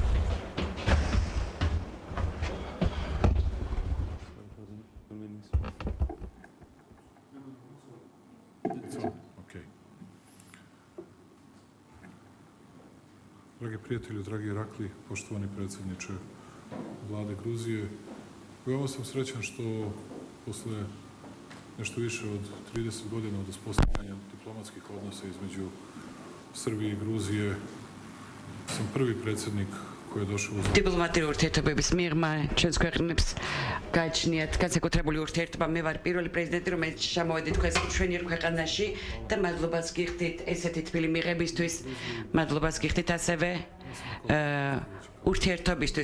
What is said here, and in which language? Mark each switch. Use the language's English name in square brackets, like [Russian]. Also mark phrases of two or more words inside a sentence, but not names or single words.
[English] It's on. Okay. [Serbian] Dragi prijatelji, dragi Irakli, poštovani predsjedniče vlade Gruzije, veoma sam srećan što posle nešto više od 30 godina od uspostavljanja diplomatskih odnosa između Srbije i Gruzije sam prvi predsjednik koji je došao u [Georgian] Diplomatიური ურთიერთობების მიღმა ჩვენს ქვეყნებს გააჩნიათ განსაკუთრებული ურთიერთობა. მე ვარ პირველი პრეზიდენტი, რომელიც ჩამოვედი თქვენს მშვენიერ ქვეყანაში და მადლობას გიხდით ესეთი თბილი მიღებისთვის. მადლობას გიხდით ასევე ურთიერთობისთვის.